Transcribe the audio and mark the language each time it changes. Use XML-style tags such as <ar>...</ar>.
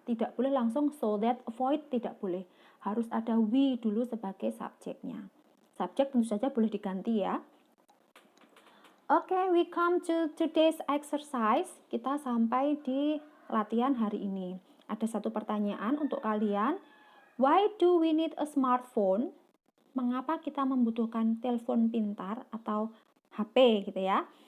<id>Tidak boleh langsung so that avoid, tidak boleh. Harus ada we dulu sebagai subjeknya. Subjek tentu saja boleh diganti ya.</id> <en>Oke, we come to today's exercise.</en> <id>Kita sampai di latihan hari ini. Ada satu pertanyaan untuk kalian.</id> <en>Why do we need a smartphone?</en> <id>Mengapa kita membutuhkan telepon pintar atau HP gitu ya?</id>